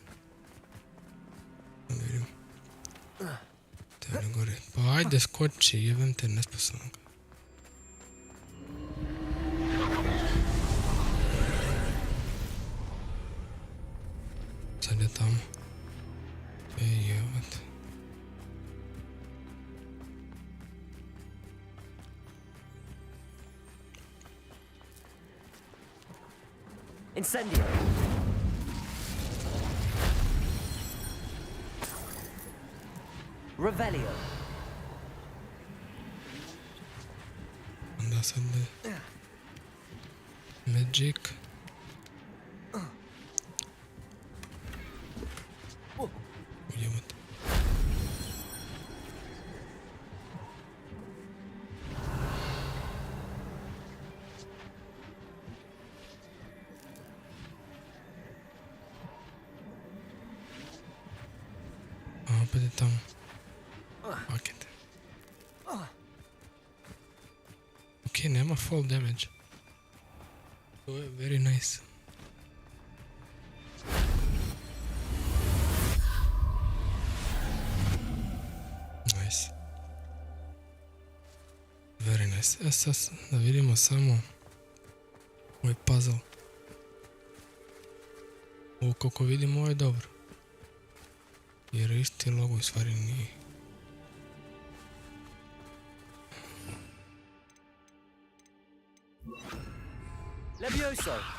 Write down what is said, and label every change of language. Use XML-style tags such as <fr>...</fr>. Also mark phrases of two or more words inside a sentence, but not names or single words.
<sr>Da vidim. Tebe gore. Pa ajde skoči, jebem te nesposobnog. Sad je tamo. Jebate. Incendio. Revelio. Onda sad Magic. Jebate. A opet je tamo. Paket. Ok, nema</sr> <en>fall damage.</en> <sr>To je</sr> <en>very nice. Nice. Very nice.</en> <sr>Sad da vidimo samo ovaj puzzle. Ovo kako vidimo ovo je dobro. Jer isti logo u stvari nije. Levioso.</sr>